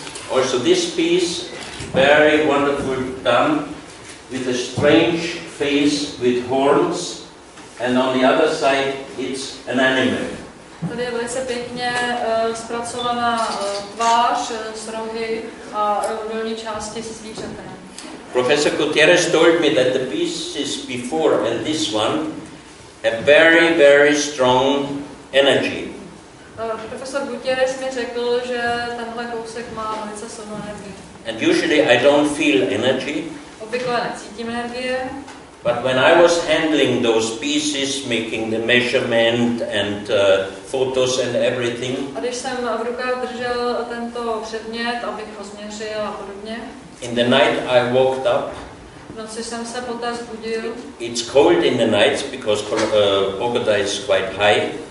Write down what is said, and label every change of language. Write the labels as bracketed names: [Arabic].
[English] Also this piece, very wonderful done, with a strange face with horns, and on the other side it's an animal. [Czech] Tady je velice pěkně zpracovaná tvář s rohy a dolní části se zvířetem. [English] Professor Gutierrez told me that the pieces before and this one have very, very strong energy. [Czech] Profesor Gutierrez mi řekl, že tenhle kousek má velice silnou energii. [English] And usually I don't feel energy. [Czech] Obvykle necítím energie. [English] But when I was handling those pieces, making the measurement and photos and everything, [Czech] A když jsem v rukách držel tento předmět, abych ho změřil a podobně, [English] in the night I woke up. [Czech] v noci jsem se poté zbudil. [English] It's cold in the nights because Bogota is quite high.